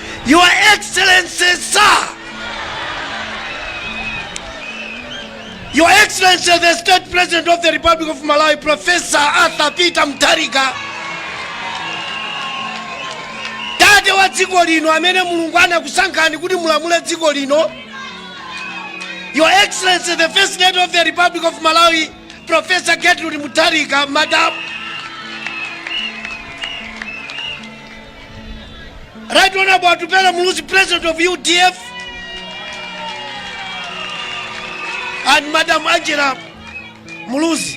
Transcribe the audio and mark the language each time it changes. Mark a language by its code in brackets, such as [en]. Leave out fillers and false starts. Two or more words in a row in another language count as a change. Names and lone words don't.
[en] Your Excellency, sir. Your Excellency, the State President of the Republic of Malawi, Professor Arthur Peter Mutharika, [ny] tate wa dziko lino amene Mulungu anakusankhani kuti mulamule dziko lino. [en] Your Excellency, the First Lady of the Republic of Malawi, Professor Gertrude Mutharika, Madam. Right Honorable Atupela Muluzi, President of UDF, and Madam Angela Muluzi.